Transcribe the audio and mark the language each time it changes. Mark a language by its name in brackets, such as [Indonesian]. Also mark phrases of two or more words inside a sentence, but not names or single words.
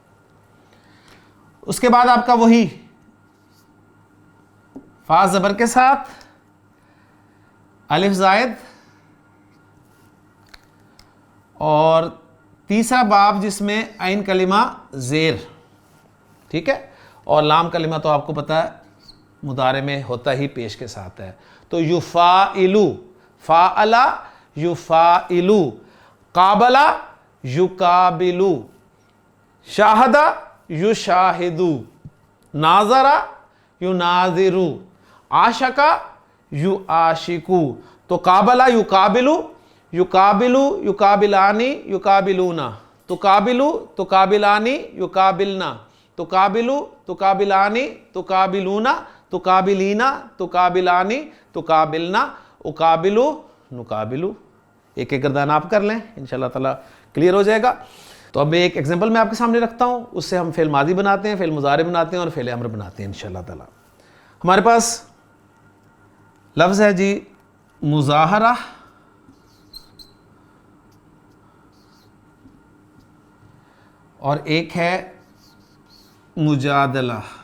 [Urdu] اس کے بعد آپ کا وہی فا زبر کے ساتھ الف زائد، اور تیسرا باب جس میں عین کلمہ زیر، ٹھیک ہے، اور لام کلمہ تو آپ کو پتہ ہے مضارع میں ہوتا ہی پیش کے ساتھ ہے. [Arabic] تو یفاعلو، فاعلہ یفاعلو، قابلہ یقابلو، شاہدہ یشاہدو، ناظرہ یناظرو، عاشقہ یعاشقو. تو قابلہ یقابلو، یقابلو یقابلانی یقابلونا، تقابلو تقابلانی یقابلنا، تقابلو تقابلانی تقابلونا، تقابلینا تقابلانی تقابلنا، اقابلو نقابلو. [Urdu] ایک ایک گردان آپ کر لیں، [Arabic] انشاءاللہ تعالیٰ [Urdu] کلیئر ہو جائے گا. تو اب ایک ایگزامپل میں آپ کے سامنے رکھتا ہوں، اس سے ہم فعل ماضی بناتے ہیں، فعل مضارع بناتے ہیں، اور فعل امر بناتے ہیں [Arabic] انشاءاللہ تعالیٰ. [Urdu] ہمارے پاس لفظ ہے جی مظاہرہ، اور ایک ہے مجادلہ.